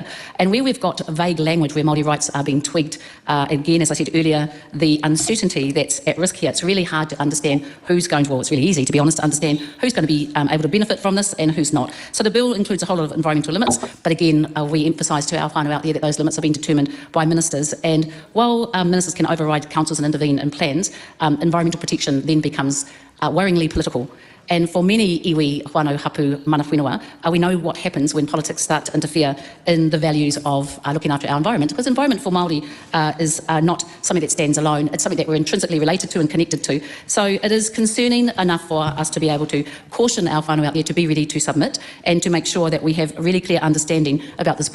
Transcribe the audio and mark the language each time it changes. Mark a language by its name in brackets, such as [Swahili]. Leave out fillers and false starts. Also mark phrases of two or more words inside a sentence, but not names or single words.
[English] And where we've got vague language where Māori rights are being tweaked, again, as I said earlier, the uncertainty that's at risk here, it's really hard to understand who's going to, well, it's really easy, to be honest, to understand who's going to be able to benefit from this and who's not. So the bill includes a whole lot of environmental limits, but again, we emphasise to our whānau out there that those limits are being determined by ministers. And while ministers can override councils and intervene in plans, environmental protection then becomes worryingly political. And for many [Māori] iwi whānau hapu mana whenua, [English] we know what happens when politics start to interfere in the values of looking after our environment, because environment for Māori is not something that stands alone. It's something that we're intrinsically related to and connected to. So it is concerning enough for us to be able to caution our whānau out there to be ready to submit and to make sure that we have a really clear understanding about this bill.